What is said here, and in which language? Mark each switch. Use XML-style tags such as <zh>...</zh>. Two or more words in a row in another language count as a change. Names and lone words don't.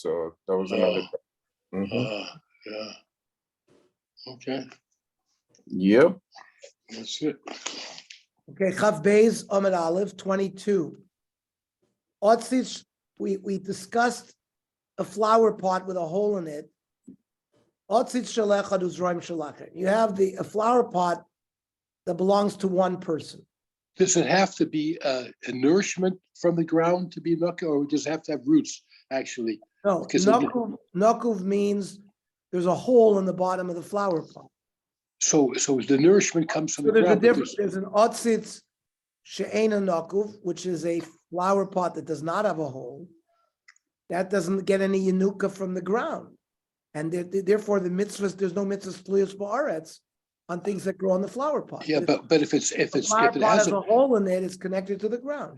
<en>So that was another. Mhm. Yeah. Okay, Yep. that's it. Okay, Chav</en> <he>בי"ת עמוד אל"ף</he> <en>22. Otzitz, we discussed a flower pot with a hole in it.</en> <he>עציץ של אחד וזרעים של אחר.</he> <en>You have a flower pot that belongs to one person. Does it have to be a nourishment from the ground to be nukkah, or does it have to have roots, actually? No, Because nakuv means there's a hole in the bottom of the flower pot. So the nourishment comes from So the there's a ground. difference. There's an</en> <he>עציץ שאינו נקוב,</he> <en>which is a flower pot that does not have a hole. That doesn't get any yanuka from the ground, and therefore the mitzvahs, there's no mitzvahs</en> <he>תלויות בארץ</he> <en>on things that grow in the flower pot. Yeah, but if The flower it pot has has a hole in it, it's connected to the ground.</en>